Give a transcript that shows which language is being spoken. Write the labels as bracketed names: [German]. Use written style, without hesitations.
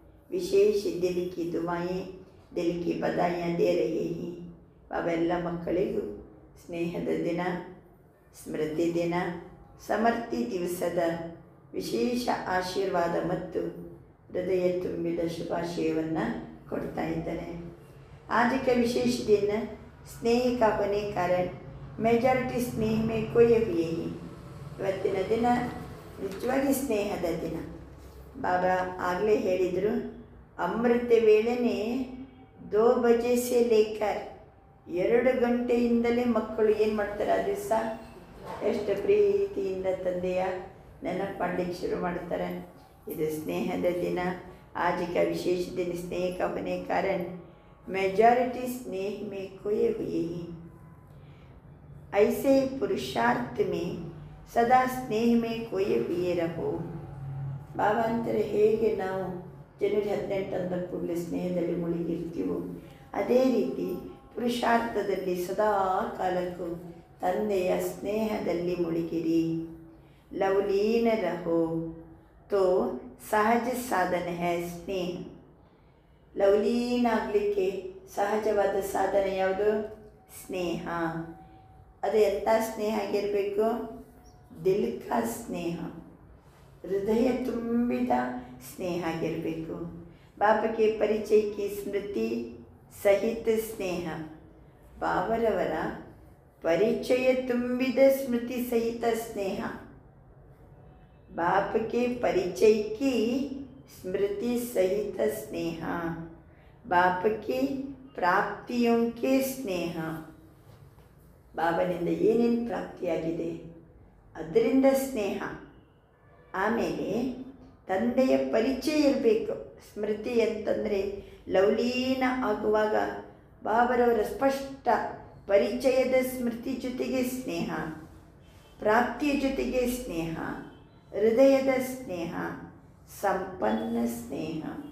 [Hindi] ವಿಶೇಷ ದಿಲ್ ಕಿ ದುವಾಯೆ ದಿಲ್ ಕಿ ಬದಾಯಿಯಾ ದೇ ರಹೇ ಹಿ. [Kannada] ಬಾಬಾ ಎಲ್ಲ ಮಕ್ಕಳಿಗೂ ಸ್ನೇಹದ ದಿನ, ಸ್ಮೃತಿ ದಿನ, ಸಮರ್ಥಿ ದಿವಸದ ವಿಶೇಷ ಆಶೀರ್ವಾದ ಮತ್ತು ಹೃದಯ ತುಂಬಿದ ಶುಭಾಶಯವನ್ನು ಕೊಡ್ತಾ ಇದ್ದಾರೆ. [Hindi] आज का विशेष दिन स्नेह का होने कारण मेजॉरिटी स्नेह में खोए हुए ही. [Kannada] ಇವತ್ತಿನ ದಿನ ನಿಜವಾಗಿ ಸ್ನೇಹದ ದಿನ. ಬಾಬಾ ಆಗಲೇ ಹೇಳಿದರು, ಅಮೃತ ವೇಳೆನೇ 2 [Hindi] ಬಜೆ ಸೆ ಲೇಕರ್ [Kannada] 2 ಗಂಟೆಯಿಂದಲೇ ಮಕ್ಕಳು ಏನು ಮಾಡ್ತಾರೆ, ಆ ದಿವಸ ಎಷ್ಟು ಪ್ರೀತಿಯಿಂದ ತಂದೆಯ ನೆನಪು ಮಾಡಲಿಕ್ಕೆ ಶುರು ಮಾಡ್ತಾರೆ. ಇದು ಸ್ನೇಹದ ದಿನ. [Hindi] आज का विशेष दिन स्नेह का होने कारण मेजॉरिटी स्नेह में खोए हुए ही. ऐसे पुरुषार्थ में सदा स्नेह में खोए हुए रहो. [Kannada] ಬಾಬಾ ಅಂತಾರೆ ಹೇಗೆ ನಾವು ಜನವರಿ 18 ಅಂದ ಕೂಡಲೇ ಸ್ನೇಹದಲ್ಲಿ ಮುಳುಗಿರ್ತೀವೋ, ಅದೇ ರೀತಿ ಪುರುಷಾರ್ಥದಲ್ಲಿ ಸದಾ ಕಾಲಕ್ಕೂ ತಂದೆಯ ಸ್ನೇಹದಲ್ಲಿ ಮುಳುಗಿರಿ. [Hindi] ಲವಲೀನ ರಹೋ तो सहज साधन है स्नेह. [Kannada] ಲವಲೀನ ಆಗಲಿಕ್ಕೆ ಸಹಜವಾದ ಸಾಧನ ಯಾವುದು? ಸ್ನೇಹ. ಅದು ಎಂಥ ಸ್ನೇಹ ಆಗಿರಬೇಕು? [Hindi] ದಿಲ್ ಕಾ ಸ್ನೇಹ, [Kannada] ಹೃದಯ ತುಂಬಿದ ಸ್ನೇಹ ಆಗಿರಬೇಕು. ಬಾಬಾಗೆ ಪರಿಚಯಕ್ಕೆ ಸ್ಮೃತಿ ಸಹಿತ ಸ್ನೇಹ, ಬಾಬರವರ ಪರಿಚಯ ತುಂಬಿದ ಸ್ಮೃತಿ ಸಹಿತ ಸ್ನೇಹ. [Hindi] बाप के परिचय की स्मृति सहित स्नेह, बाप की प्राप्तियों के स्नेह. [Kannada] ಬಾಬನಿಂದ ಏನೇನು ಪ್ರಾಪ್ತಿಯಾಗಿದೆ ಅದರಿಂದ ಸ್ನೇಹ. ಆಮೇಲೆ ತಂದೆಯ ಪರಿಚಯ ಇರಬೇಕು. ಸ್ಮೃತಿ ಅಂತಂದರೆ ಲವಲೀನ ಆಗುವಾಗ ಬಾಬರವರ ಸ್ಪಷ್ಟ ಪರಿಚಯದ ಸ್ಮೃತಿ ಜೊತೆಗೆ ಸ್ನೇಹ, ಪ್ರಾಪ್ತಿಯ ಜೊತೆಗೆ ಸ್ನೇಹ, ಹೃದಯದ ಸ್ನೇಹ, ಸಂಪನ್ನ ಸ್ನೇಹ.